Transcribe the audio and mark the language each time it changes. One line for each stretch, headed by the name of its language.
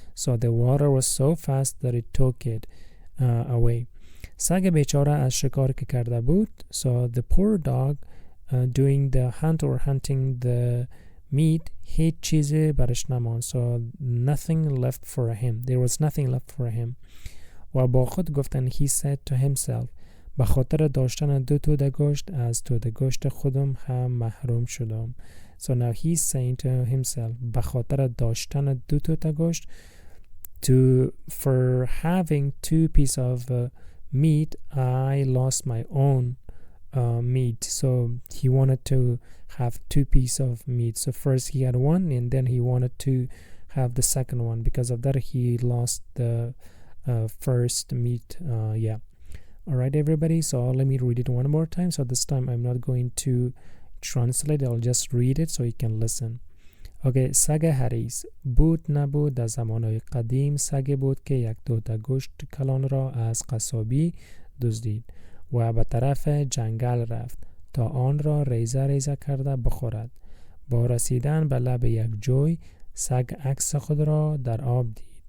English: So the water was so fast that it took it away.
Persian: سگ بیچاره از شکار که کرده بود,
English: so the poor dog doing the hunt or hunting the meat,
Persian: هیچ چیزی برش نماند.
English: So nothing left for him. There was nothing left for him.
Persian: و با خود گفتن,
English: he said to himself,
Persian: به خاطر داشتن دو توده گوشت از توده گوشت خودم هم محروم شدم.
English: So now he's saying to himself,
Persian: به خاطر داشتن دو توده گوشت,
English: for having two pieces of meat, I lost my own meat. So he wanted to have two pieces of meat. So first he had one, and then he wanted to have the second one. Because of that, he lost the first meat. Yeah. All right, everybody. So let me read it one more time. So this time I'm not going to translate. I'll just read it so you can listen. Okay.
Persian: سگ حریص بود نبود در زمانهای قدیم, سگ بود که یک دوتا گوشت کلان را از قصابی دزدید و به طرف جنگل رفت تا آن را ریزه ریزه کرده بخورد. با رسیدن به لب یک جوی, سگ عکس خود را در آب دید.